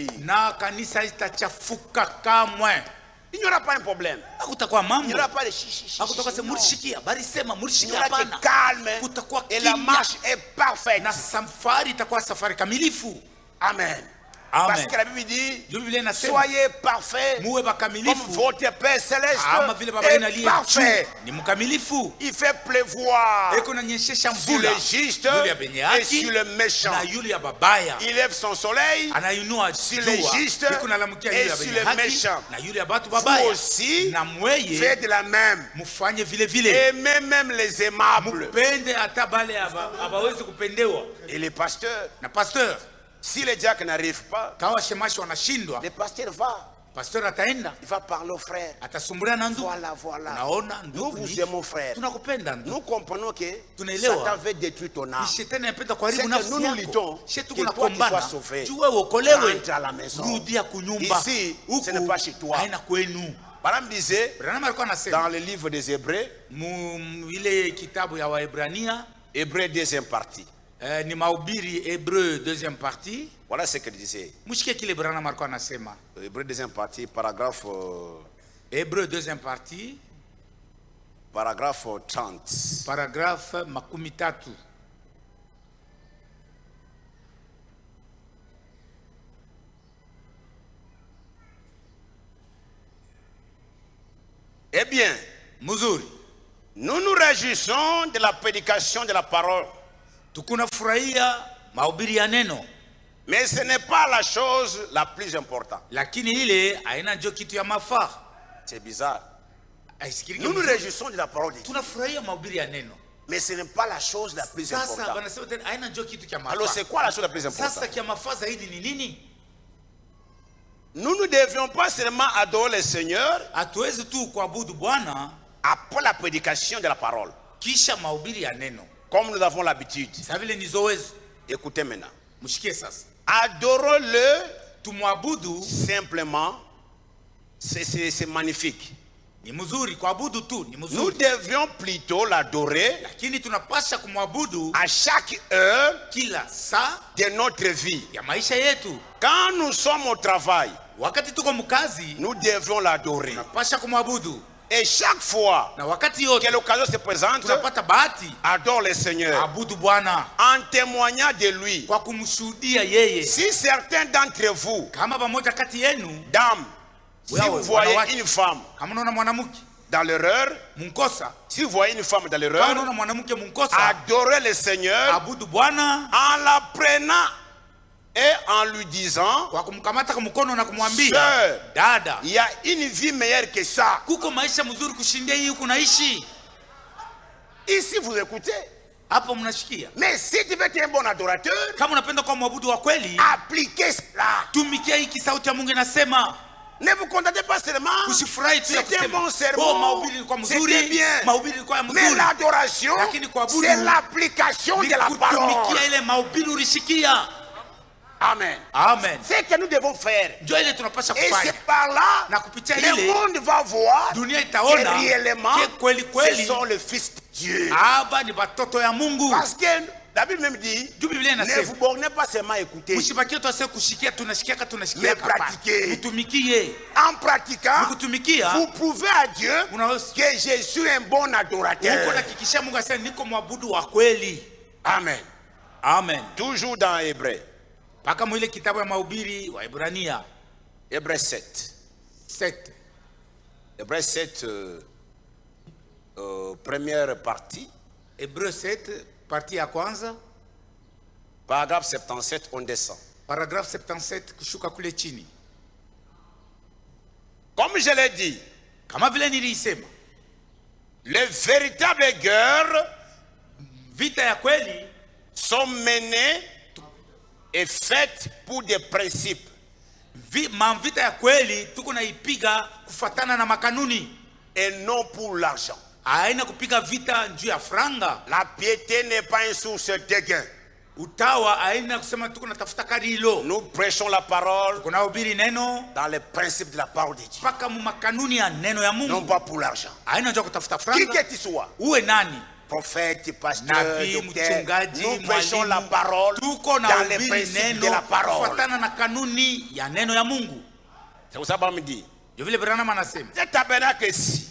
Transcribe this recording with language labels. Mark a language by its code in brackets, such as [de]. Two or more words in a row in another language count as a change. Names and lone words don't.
[sw] na kanisa itachafuka kamwe. [fr] Il n'y aura pas un problème. [sw] Hakutakuwa [fr] Il n'y [sw] mambo, [fr] aura pas de chichi. [sw] hakutakuwa se mulishikia bali sema [fr] Il y [sw] mulishikia, [fr] aura [sw] hapana. [fr] que calme. [sw] Kutakuwa [fr] Et la [sw] kimya. [fr] marche est parfaite. [sw] Na safari itakuwa safari kamilifu. Amen. Amen. [fr] Parce que la Bible dit, [sw] Biblia inasema [fr] soyez parfaits [sw] muwe [fr] comme [sw] bakamilifu [fr] votre Père Céleste [sw] kama vile baba yenu [fr] est [sw] aliye [fr] parfait. [sw] juu ni mkamilifu. [fr] Il fait pleuvoir [sw] Eko nanyeshesha [fr] sur [sw] mvula [fr] le juste [sw] yule ya benye [fr] et [sw] haki [fr] sur le méchant. [sw] na yule ya babaya. [fr] Il lève son soleil [sw] Anainua [fr] sur les [sw] jua [fr] justes [sw] iko nalamukia yule [fr] et [sw] ya [fr] sur [sw] benye [fr] les [sw] haki [fr] méchants. [sw] na yule ya batu [fr] Vous [sw] babaya. [fr] aussi, [sw] Na mweye [fr] faites de la même. [sw] mufanye vile vile, [fr] Aimez même les aimables. [sw] mupende hata bale abawezi kupendewa. [fr] Et les pasteurs, [sw] Na pasteur, [fr] si les diacres n'arrivent pas, [sw] kawa shemashi wanashindwa, [fr] le pasteur va. [sw] pasteur ataenda [fr] Il va parler aux frères. [sw] atasumbulia na ndugu. [fr] Voilà, voilà. [sw] Naona [fr] Nous [sw] ndugu, [fr] vous aimons, frères. [sw] tunakupenda ndugu. [fr] Nous comprenons que [sw] Tunaelewa. [fr] Satan veut détruire ton âme. [sw] Shetani anapenda [fr] C'est [sw] kuharibu [fr] que [sw] nafsi [fr] nous nous luttons [sw] yako. Shetu [fr] que [sw] kuna [fr] toi tu sois [sw] kombana. [fr] sauvé. [sw] Jue uokolewe. [fr] Rentre à la maison. [sw] Rudia kunyumba. [fr] Ici, [sw] Huku, [fr] ce n'est pas chez toi. [sw] haina kwenu. [fr] Madame disait, [sw] Branham alikuwa anasema [fr] dans le livre des Hébreux, [sw] ile kitabu ya Waebrania, [fr] Hébreux deuxième partie. [sw] ni mahubiri [fr] Hébreu deuxième partie. Voilà ce qu'elle disait. [sw] Mshike kile Branham alikuwa anasema. [fr] Hébreux deuxième partie, paragraphe Hébreu deuxième partie, 30. paragraphe 13. Eh bien, [sw] Muzuri, [fr] nous nous réjouissons de la prédication de la parole. [sw] tukunafurahia mahubiri ya neno, [fr] Mais ce n'est pas la chose la plus importante. [sw] lakini ile haina njo kitu ya mafaa. [fr] C'est bizarre. [sw] Haisikiliki [fr] Nous nous [sw] mzuri. [fr] réjouissons de la parole de Dieu. [sw] Tunafurahia mahubiri ya neno. [fr] Mais ce n'est pas la chose la plus [sw] Sasa [fr] importante. [sw] wanasema tena haina njo kitu cha [fr] Alors [sw] mafaa. [fr] c'est quoi la chose la plus importante? [sw] Sasa kia mafaa zaidi ni nini? [fr] Nous ne devions pas seulement adorer le Seigneur [sw] Hatuwezi tu kuabudu Bwana [fr] après la prédication de la parole, [sw] kisha mahubiri ya neno. [fr] comme nous avons l'habitude. [sw] Sasa vile ni zoezi. [fr] Écoutez maintenant. [sw] Mshikie sasa. [fr] Adorons-le [sw] Tumwabudu [fr] simplement, c'est magnifique. [sw] ni mzuri, kuabudu tu ni [fr] Nous [sw] mzuri. [fr] devions plutôt l'adorer [sw] Lakini tunapasha kumwabudu [fr] à chaque heure [sw] kila saa [fr] de notre vie. [sw] ya maisha yetu. [fr] Quand nous sommes au travail, [sw] Wakati tuko mkazi, [fr] nous devions l'adorer. [sw] tunapasha kumwabudu. [fr] Et chaque fois [sw] Na wakati yote [fr] que l'occasion se présente, [sw] tunapata bahati, [fr] adore le Seigneur [sw] abudu Bwana [fr] en témoignant de lui. [sw] kwa kumshuhudia yeye. [fr] Si certains d'entre vous, [sw] Kama pamoja kati yenu, [fr] dames, si Ouais, vous voyez [sw] wanawake. [fr] une femme [sw] kama unaona mwanamke [fr] dans l'erreur, [sw] munkosa, [fr] si vous voyez une femme dans [sw] kama [fr] l'erreur, [sw] unaona mwanamke munkosa, [fr] adorez le Seigneur [sw] abudu Bwana [fr] en la prenant et en lui disant, [sw] kwa kumkamata kwa mkono na kumwambia, [fr] sœur, [sw] dada, [fr] il y a une vie meilleure que ça. [sw] kuko maisha mzuri kushindia hii kunaishi. [fr] Ici vous écoutez. [sw] Hapo mnashikia. [fr] Mais si tu veux être un bon adorateur, [sw] Kama unapenda kuwa mwabudu wa kweli, [fr] appliquez cela. [sw] tumikia hiki sauti ya Mungu inasema. [fr] Ne vous contentez pas seulement. [sw] Usifurahi tu ya [fr] C'était un [sw] kusema, [fr] bon sermon. [sw] oh, mahubiri ilikuwa mzuri, [fr] C'était bien. [sw] mahubiri ilikuwa [fr] Mais [sw] mzuri. [fr] l'adoration, [sw] Lakini kuabudu [fr] c'est l'application de la parole. [sw] kutumikia ile mahubiri ulishikia. Amen. Amen. [fr] C'est ce que nous devons faire. [sw] Ndio ile tunapaswa [fr] Et [sw] kufanya. [fr] c'est par là [sw] Na kupitia [fr] le [sw] ile [fr] monde va voir [sw] dunia [fr] que [sw] itaona [fr] réellement [sw] ke kweli [fr] ce [sw] kweli [fr] sont les fils de Dieu. [sw] aba ni batoto ya Mungu. [fr] Parce que la Bible même dit, [sw] Juu Biblia [fr] ne [sw] inasema [fr] vous bornez pas seulement à écouter. [sw] msibakie tu ase kushikia tunashikia [fr] Mais pratiquez. [sw] Mutumikie. [fr] En pratiquant, [sw] Mkutumikia [fr] vous prouvez à Dieu [sw] unaweza [fr] que je suis un bon [sw] uko [fr] adorateur. [sw] nakikisha Mungu asema niko mwabudu wa kweli. Amen. Amen. [fr] Toujours dans Hébreu. [sw] Paka mwile kitabu ya mahubiri wa Ibrania [fr] Hébreu 7. 7. Hébreu 7, première partie. Hébreu 7 partie [sw] ya kwanza [fr] Paragraphe 77, on descend. [sw] paragraphe 77 kushuka kule chini. [fr] Comme je l'ai dit, [sw] Kama vile nilisema, [fr] les véritables guerres [sw] vita ya kweli [fr] sont menées et faites pour des principes. [sw] Vita ya kweli tuko naipiga kufatana na makanuni [fr] Et non pour l'argent. [sw] haina kupiga vita njuu ya franga. [fr] La piété n'est pas une source de gain. [sw] Utawa haina kusema tuko natafuta karilo. [fr] Nous prêchons la parole [sw] Kuna hubiri neno [fr] dans les principes de la parole de Dieu. [sw] paka mu makanuni ya neno ya [fr] Non [sw] Mungu. [fr] pas pour l'argent. [sw] Haina njoo kutafuta [fr] Qui [sw] franga. [fr] que tu sois, [sw] Uwe nani? [fr] prophète, pasteur, [sw] Nabii, [fr] docteur, [sw] mchungaji, [fr] nous prêchons la [sw] mwalimu. [fr] parole [sw] Tuko na [fr] dans les [sw] hubiri [fr] principes de [sw] neno [fr] la parole. [sw] kufatana na kanuni ya neno ya Mungu. [fr] C'est pour ça qu'on me dit, [sw] Ndio vile Branham anasema, [fr] ce tabernacle-ci,